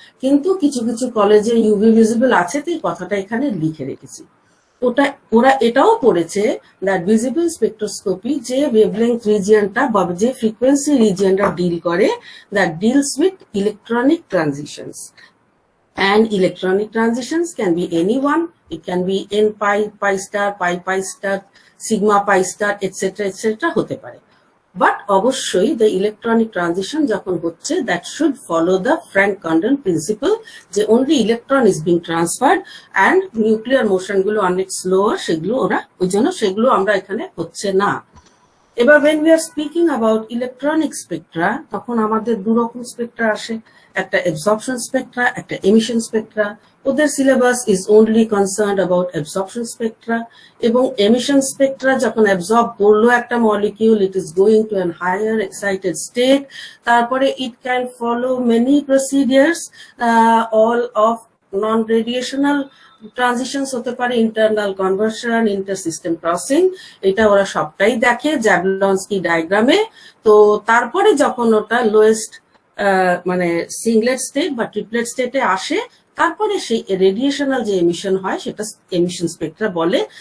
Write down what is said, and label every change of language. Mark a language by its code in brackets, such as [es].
[bn] কিন্তু কিছু কিছু কলেজে ইউভি ভিজিবল আছে, তো এই কথাটা এখানে লিখে রেখেছি। ওরা এটাও পড়েছে দ্যাট ভিজিবল স্পেকট্রোস্কোপি যে ওয়েভলেংথ রিজিয়নটা বা যে ফ্রিকোয়েন্সি রিজিয়নটা ডিল করে, [en] That deals with electronic transitions. And electronic transitions can be any one. It can be n pi, pi star, pi star, sigma pi star, etc. etc. [bn] হতে পারে। [en] But অবশ্যই the electronic transition যখন হচ্ছে that should follow the Frank-Condon principle, যে only electron is being transferred and nuclear motion গুলো অনেক slower, [bn] সেগুলো ওরা ওই জন্য সেগুলো আমরা এখানে হচ্ছে না। এবার [en] when we are speaking about electronic spectra, [bn] তখন আমাদের দু রকম স্পেকট্রা আসে, একটা absorption spectra, একটা emission spectra. [en] ওদের syllabus is only concerned about absorption spectra, এবং emission spectra যখন absorb করলো একটা molecule, it is going to an higher excited state. [bn] তারপরে [en] it can follow many procedures, [bn] all of non-radiational transitions হতে পারে, internal conversion, inter system crossing, এটা ওরা সবটাই দেখে জ্যাবলনস্কি ডায়াগ্রামে। তো তারপরে যখন ওটা লোয়েস্ট মানে সিঙ্গলেট স্টেট বা ট্রিপলেট স্টেটে আসে, তারপরে সেই রেডিয়েশনাল যে এমিশন হয় সেটা এমিশন স্পেকট্রা বলে।